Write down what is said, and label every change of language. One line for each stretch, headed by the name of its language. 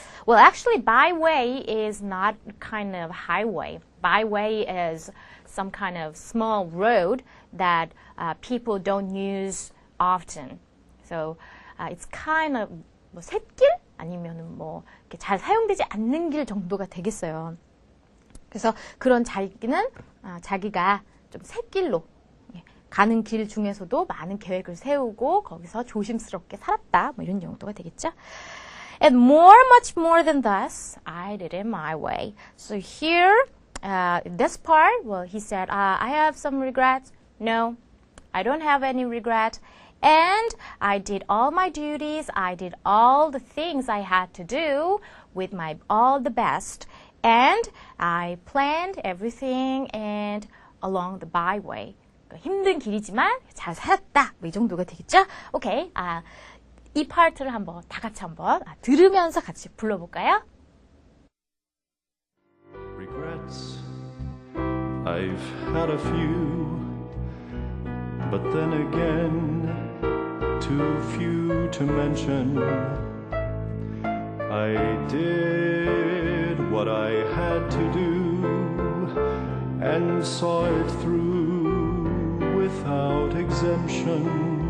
English: Well, actually, byway is not kind of highway. Byway is some kind of small road that people don't use often. So it's kind of
Korean: 뭐 샛길 아니면은 뭐 이렇게 잘 사용되지 않는 길 정도가 되겠어요. 그래서 그런 자기는 자기가 좀 샛길로 가는 길 중에서도 많은 계획을 세우고 거기서 조심스럽게 살았다. 뭐 이런 정도가 되겠죠.
English: And much more than this, I did it my way. So here, this part, well, he said, I have some regrets. No, I don't have any regret. And I did all my duties. I did all the things I had to do with my all the best. And I planned everything and along the byway.
Korean: 힘든 길이지만 잘 살았다. 뭐 이 정도가 되겠죠? 오케이. 이 파트를 한번 다 같이 한번 들으면서 같이 불러볼까요?
English: Regrets, I've had a few, but then again, too few to mention. I did what I had to do and saw it through without exemption.